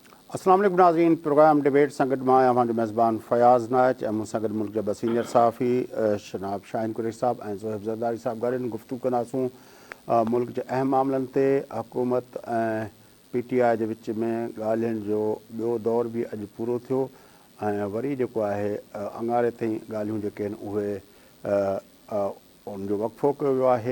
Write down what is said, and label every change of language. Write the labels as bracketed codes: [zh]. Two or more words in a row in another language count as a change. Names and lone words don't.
[ur] السلام علیکم ناظرین، پروگرام ڈیبیٹ سنگت میں ہمارے میزبان فیاض ناچ ایم سنگت ملک جب سینئر صحافی جناب شاہین قریشی صاحب [sd] ऐं ज़ोहेब ज़रदारी صاحब गॾु गुफ़्तगू कंदासूं मुल्क जे अहम मामलनि ते। हुकूमत ऐं PTI जे विच में ॻाल्हियुनि जो ॿियो दौर बि अॼु पूरो थियो ऐं वरी जेको आहे अंगारे ताईं ॻाल्हियूं जेके आहिनि उहे उनजो वक़फ़ो कयो वियो आहे।